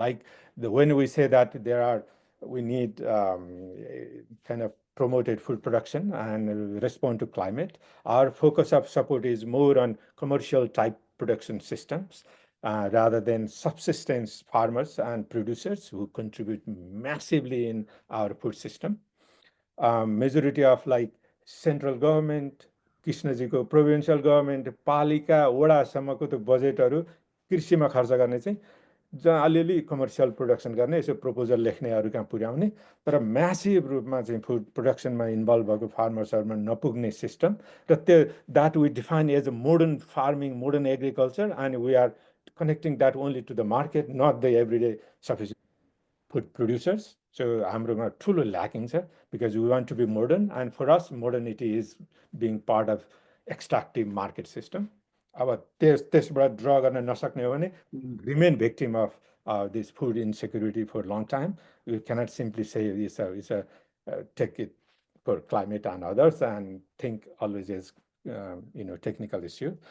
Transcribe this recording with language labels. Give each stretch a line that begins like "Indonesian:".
English: Like when we say that we need kind of promoted food production and respond to climate, our focus of support is more on commercial type production systems rather than subsistence farmers and producers who contribute massively in our food system. Majority of like central government,
Nepali: कृष्णजीको provincial government, पालिका, वडासम्मको त्यो बजेटहरू कृषिमा खर्च गर्ने चाहिँ जहाँ अलिअलि commercial production गर्ने, यसो प्रपोजल लेख्नेहरू कहाँ पुर्याउने, तर म्यासिभ रूपमा चाहिँ फुड प्रोडक्सनमा इन्भल्भ भएको फार्मर्सहरूमा नपुग्ने सिस्टम, र त्यो
English: That we define as a modern farming, modern agriculture, and we are connecting that only to the market, not the everyday sufficient food producers. So
Nepali: हाम्रोमा ठुलो lacking छ,
English: because we want to be modern, and for us modernity is being part of extractive market system.
Nepali: अब त्यसबाट draw गर्न नसक्ने हो भने
English: remain victim of this food insecurity for a long time. We cannot simply say it's a take it for climate and others and think always as technical issue.